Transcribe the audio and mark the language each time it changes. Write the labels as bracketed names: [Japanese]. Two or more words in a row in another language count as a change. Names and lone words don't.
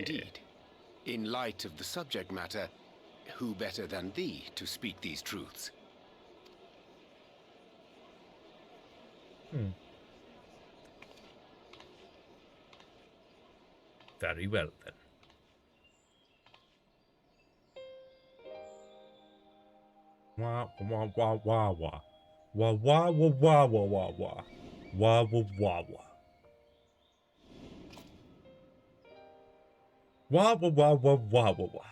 [English] Indeed. In light of the subject matter, who better than thee to speak these truths? Very well, then. Wah, wah, wah, wah, wah. Wah, wah, wah, wah, wah, wah, wah. Wah, wah, wah, wah. Wah, wah, wah, wah, wah, wah, wah.